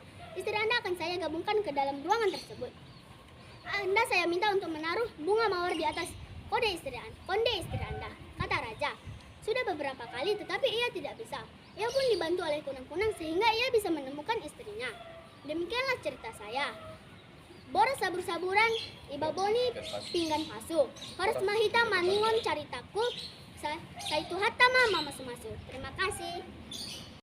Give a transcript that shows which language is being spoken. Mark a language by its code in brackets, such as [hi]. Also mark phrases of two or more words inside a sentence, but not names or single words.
[id] Istri Anda akan saya gabungkan ke dalam ruangan tersebut. Anda saya minta untuk menaruh bunga mawar di atas konde istri Anda, kata raja. Sudah beberapa kali tetapi ia tidak bisa. Ia pun dibantu oleh kunang-kunang sehingga ia bisa menemukan istrinya. Demikianlah cerita saya. [bts] Boros sabur-saburan, ibaboni pinggan pasu. Horas mahita maningon caritaku. [id] Saya Tuhatama Mama Sumasu. Terima kasih.